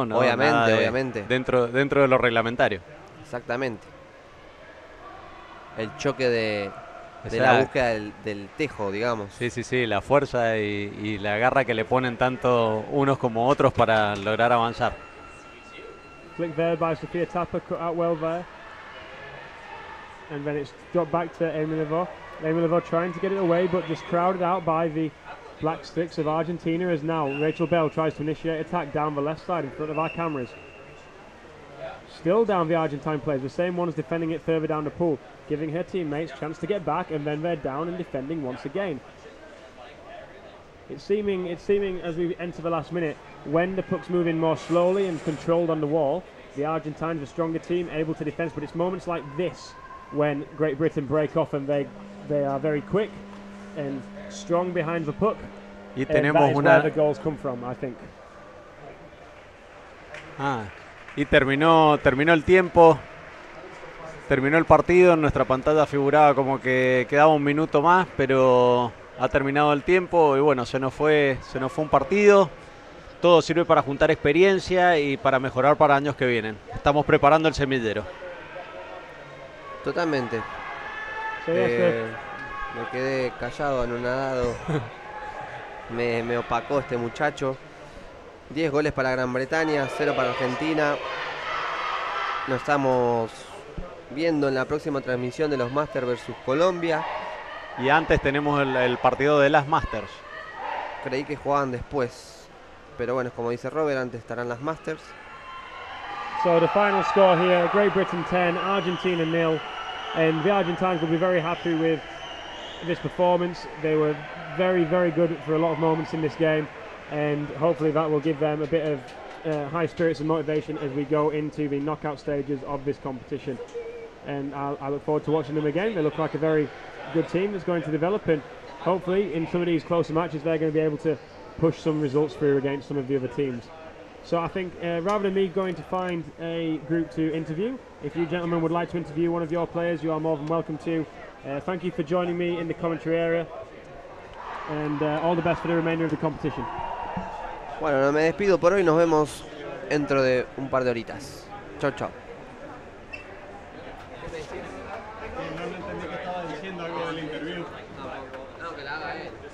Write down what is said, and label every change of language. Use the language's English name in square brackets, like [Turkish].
[Spanish] Obviamente, obviamente. Dentro de lo reglamentario. Exactamente. El choque de la búsqueda del tejo, digamos. Sí, la fuerza y la garra que le ponen tanto unos como otros para lograr avanzar. [English] Flick there by Sofia Tapper, cut out well there. And then it's dropped back to Amy Levaux. Amy Levaux trying to get it away, but just crowded out by the Black Sticks of Argentina, as now Rachel Bell tries to initiate attack down the left side in front of our cameras. Still down the Argentine players, the same ones defending it further down the pool, giving her teammates a chance to get back, and then they're down and defending once again. It's seeming as we enter the last minute, when the puck's moving more slowly and controlled on the wall, the Argentines, the stronger team, able to defend, but it's moments like this when Great Britain break off and they are very quick and strong behind the puck. [Spanish] Y tenemos [English] where the goals come from, I think. [Spanish] Y terminó el tiempo, terminó el partido. En nuestra pantalla figuraba como que quedaba 1 minuto más, pero ha terminado el tiempo y bueno, se nos fue un partido. Todo sirve para juntar experiencia y para mejorar para años que vienen. Estamos preparando el semillero. Totalmente. Me quedé callado, anonadado. me opacó este muchacho. 10 goles para Gran Bretaña, 0 para Argentina. Nos estamos viendo en la próxima transmisión de los Masters versus Colombia. Y antes tenemos el partido de las Masters. Creí que jugaban después, pero bueno, como dice Robert, antes estarán las Masters. [English] So the final score here, Great Britain 10, Argentina 0. And the Argentines will be very happy with this performance. They were very, very good for a lot of moments in this game, and hopefully that will give them a bit of high spirits and motivation as we go into the knockout stages of this competition. And I look forward to watching them again. They look like a very good team that's going to develop, and hopefully in some of these closer matches they're going to be able to push some results through against some of the other teams. So I think rather than me going to find a group to interview, if you gentlemen would like to interview one of your players, you are more than welcome to. Thank you for joining me in the commentary area, and all the best for the remainder of the competition. [Spanish] Bueno, me despido por hoy, nos vemos dentro de un par de horitas. Chau, chau. No entendí que estaba diciendo algo del interview. No, que la haga él.